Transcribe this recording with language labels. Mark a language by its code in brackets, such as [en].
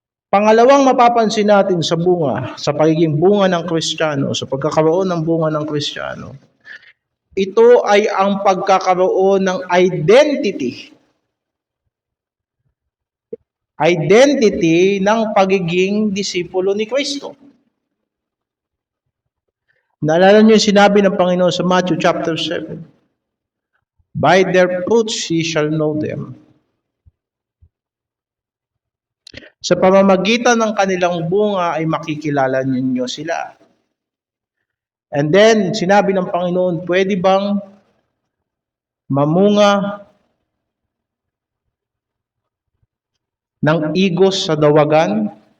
[tl] Pangalawang mapapansin natin sa bunga, sa pagiging bunga ng Kristiyano, sa pagkakaroon ng bunga ng Kristiyano, ito ay ang pagkakaroon ng identity. Identity ng pagiging disipulo ni Kristo. Naalala niyo yung sinabi ng Panginoon sa Matthew chapter 7. [en] By their fruits ye shall know them. [tl] Sa pamamagitan ng kanilang bunga ay makikilala ninyo sila. [en] And then, [tl] sinabi ng Panginoon, pwede bang mamunga ng igos sa dawagan?